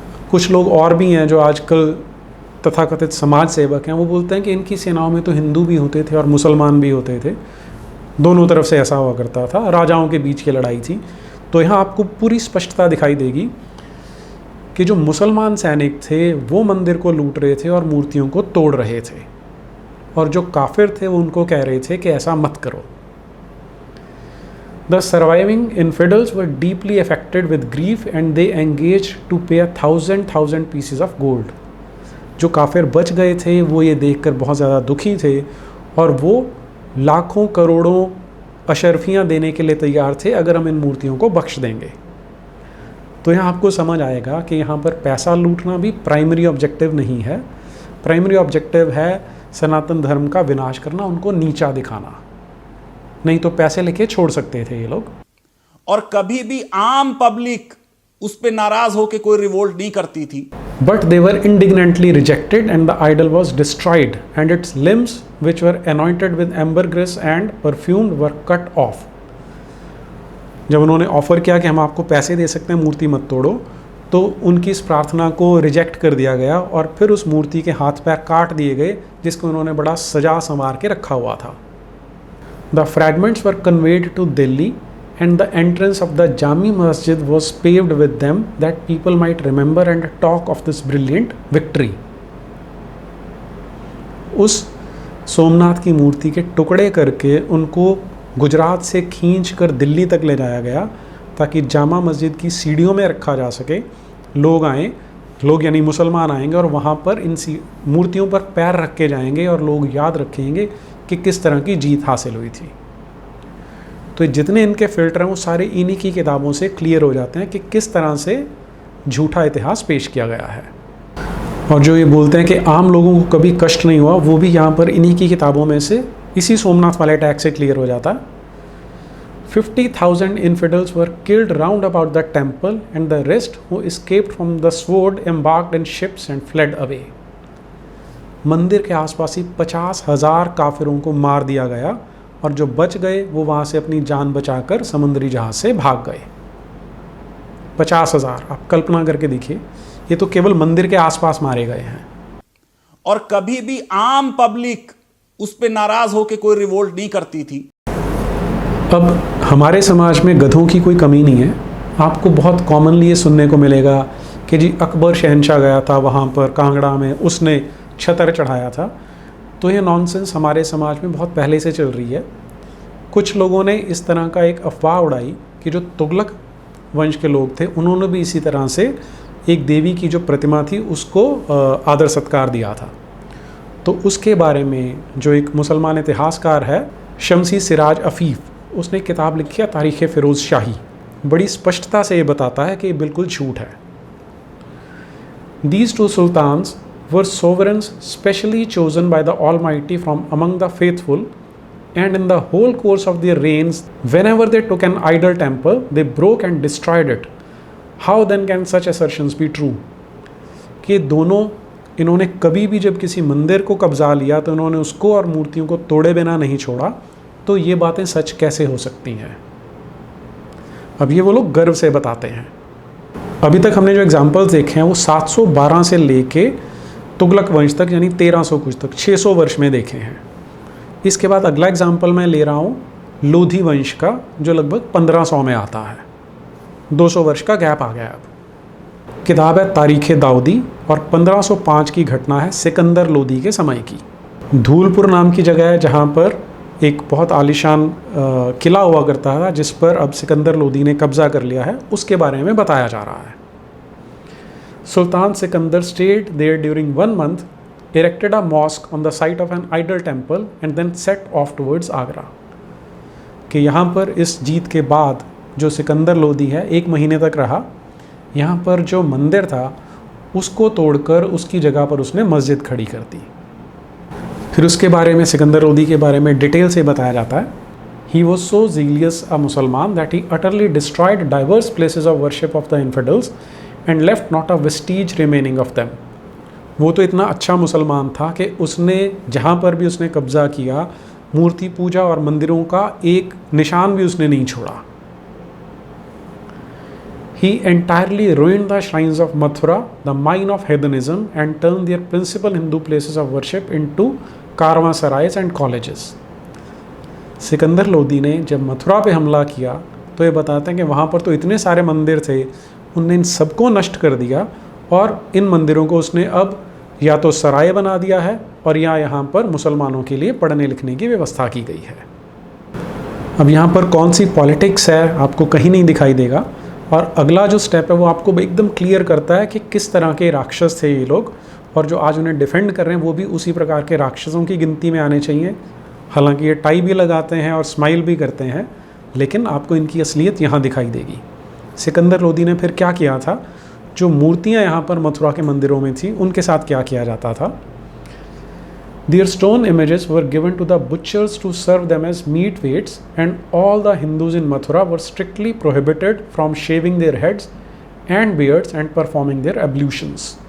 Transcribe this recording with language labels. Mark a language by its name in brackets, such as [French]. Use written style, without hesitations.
[Hindi] कुछ लोग और भी हैं जो आजकल तथाकथित समाज सेवक हैं, वो बोलते हैं कि इनकी सेनाओं में तो हिंदू भी होते थे और मुसलमान भी होते थे, दोनों तरफ से ऐसा हुआ करता था, राजाओं के बीच की लड़ाई थी। तो यहाँ आपको पूरी स्पष्टता दिखाई देगी कि जो मुसलमान सैनिक थे वो मंदिर को लूट रहे थे और मूर्तियों को तोड़ रहे थे, और जो काफिर थे वो उनको कह रहे थे कि ऐसा मत करो। [English] The surviving infidels were deeply affected with grief and they engaged to pay 1,000 pieces of gold. [Hindi] जो काफिर बच गए थे वो ये देखकर बहुत ज़्यादा दुखी थे और वो लाखों करोड़ों अशरफियाँ देने के लिए तैयार थे अगर हम इन मूर्तियों को बख्श देंगे। तो यहाँ आपको समझ आएगा कि यहाँ पर पैसा लूटना भी प्राइमरी ऑब्जेक्टिव नहीं है। प्राइमरी ऑब्जेक्टिव है सनातन धर्म का विनाश करना, उनको नीचा दिखाना। नहीं तो पैसे लेके छोड़ सकते थे ये लोग। और कभी भी आम पब्लिक उस पे नाराज होकर कोई रिवोल्ट नहीं करती थी। [English] But they were indignantly rejected and the idol was destroyed and its limbs which were anointed with ambergris and perfumed were cut off. [Hindi] जब उन्होंने ऑफर किया कि हम आपको पैसे दे सकते हैं मूर्ति मत तोड़ो, तो उनकी इस प्रार्थना को रिजेक्ट कर दिया गया और फिर उस मूर्ति के हाथ पैर काट दिए गए जिसको उन्होंने बड़ा सजा संवार के रखा हुआ था। [English] The fragments were conveyed to Delhi and the entrance of the Jami Masjid was paved with them that people might remember and talk of this brilliant victory. [Hindi] उस सोमनाथ की मूर्ति के टुकड़े करके उनको गुजरात से खींच कर दिल्ली तक ले जाया गया ताकि जामा मस्जिद की सीढ़ियों में रखा जा सके। लोग आएँ, लोग यानी मुसलमान आएंगे और वहाँ पर इन मूर्तियों पर पैर रख के जाएंगे और लोग याद रखेंगे कि किस तरह की जीत हासिल हुई थी। तो जितने इनके फिल्टर हैं वो सारे इन्हीं की किताबों से क्लियर हो जाते हैं कि किस तरह से झूठा इतिहास पेश किया गया है। और जो ये बोलते हैं कि आम लोगों को कभी कष्ट नहीं हुआ, वो भी यहाँ पर इन्हीं की किताबों में से इसी सोमनाथ वाले अटैक से क्लियर हो जाता है। [English] 50,000 infidels were killed round about the temple and the rest who escaped from the sword embarked in ships and fled away. [Hindi] मंदिर के आसपास ही 50,000 काफिरों को मार दिया गया और जो बच गए वो वहाँ से अपनी जान बचाकर समुद्री जहाज से भाग गए। 50,000, आप कल्पना करके देखिए, ये तो केवल मंदिर के आसपास मारे गए हैं। और कभी भी आम पब्लिक उस पर नाराज होकर कोई रिवोल्ट नहीं करती थी। अब हमारे समाज में गधों की कोई कमी नहीं है। आपको बहुत कॉमनली ये सुनने को मिलेगा कि जी अकबर शहंशाह गया था वहाँ पर कांगड़ा में, उसने छतर चढ़ाया था। तो ये नॉनसेंस हमारे समाज में बहुत पहले से चल रही है। कुछ लोगों ने इस तरह का एक अफवाह उड़ाई कि जो तुगलक वंश के लोग थे उन्होंने भी इसी तरह से एक देवी की जो प्रतिमा थी उसको आदर सत्कार दिया था। तो उसके बारे में जो एक मुसलमान इतिहासकार है शमसी सिराज अफीफ, उसने किताब लिखी है तारीख़ फ़िरोज़ शाही। बड़ी स्पष्टता से ये बताता है कि ये बिल्कुल झूठ है। [English] These two sultans were sovereigns specially chosen by the Almighty from among the faithful, and in the whole course of their reigns, whenever they took an idol temple, they broke and destroyed it. How then can such assertions be true? [Hindi] कि दोनों इन्होंने कभी भी जब किसी मंदिर को कब्जा लिया तो इन्होंने उसको और मूर्तियों को तोड़े बिना नहीं छोड़ा। तो ये बातें सच कैसे हो सकती हैं? अब ये वो लोग गर्व से बताते हैं। अभी तक हमने जो एग्जाम्पल्स देखे हैं वो 712 से लेके तुगलक वंश तक, यानी 1300 कुछ तक, 600 वर्ष में देखे हैं। इसके बाद अगला एग्जाम्पल मैं ले रहा हूँ लोधी वंश का, जो लगभग 1500 में आता है। 200 वर्ष का गैप आ गया। अब किताब है तारीख़ दाऊदी और 1505 की घटना है सिकंदर लोधी के समय की। धूलपुर नाम की जगह है जहाँ पर एक बहुत आलीशान किला हुआ करता था जिस पर अब सिकंदर लोधी ने कब्जा कर लिया है, उसके बारे में बताया जा रहा है। [English] सुल्तान Sikandar stayed there during 1 month, erected a mosque on the site of an idol temple and then set off towards Agra। [Hindi] कि यहाँ पर इस जीत के बाद जो सिकंदर लोधी है 1 महीने तक रहा। यहाँ पर जो मंदिर था उसको तोड़कर उसकी जगह पर उसने मस्जिद खड़ी कर दी। फिर उसके बारे में, सिकंदर लोधी के बारे में डिटेल से बताया जाता है। [English] He was so zealous a Musliman that he utterly destroyed diverse places of worship of the infidels and left not a vestige remaining of them। [Hindi] वो तो इतना अच्छा मुसलमान था कि उसने जहाँ पर भी उसने कब्ज़ा किया मूर्ति पूजा और मंदिरों का एक निशान भी उसने नहीं छोड़ा। [English] He entirely ruined the shrines of Mathura, the mine of heathenism, and turned their principal Hindu places of worship into caravanserais and colleges. [Hindi] Sikandar Lodhi ने जब मथुरा पे हमला किया तो ये बताते हैं कि वहाँ पर तो इतने सारे मंदिर थे, उनने इन सबको नष्ट कर दिया और इन मंदिरों को उसने अब या तो सराय बना दिया है और या यहाँ पर मुसलमानों के लिए पढ़ने लिखने की व्यवस्था की गई है। अब यहाँ पर कौन सी पॉलिटिक्स है आपको कहीं नहीं दिखाई देगा। और अगला जो स्टेप है वो आपको एकदम क्लियर करता है कि किस तरह के राक्षस थे ये लोग, और जो आज उन्हें डिफेंड कर रहे हैं वो भी उसी प्रकार के राक्षसों की गिनती में आने चाहिए। हालांकि ये टाई भी लगाते हैं और स्माइल भी करते हैं, लेकिन आपको इनकी असलियत यहाँ दिखाई देगी। सिकंदर लोधी ने फिर क्या किया था, जो मूर्तियाँ यहाँ पर मथुरा के मंदिरों में थी उनके साथ क्या किया जाता था। [English] Their stone images were given to the butchers to serve them as meat weights, and all the Hindus in Mathura were strictly prohibited from shaving their heads and beards and performing their ablutions।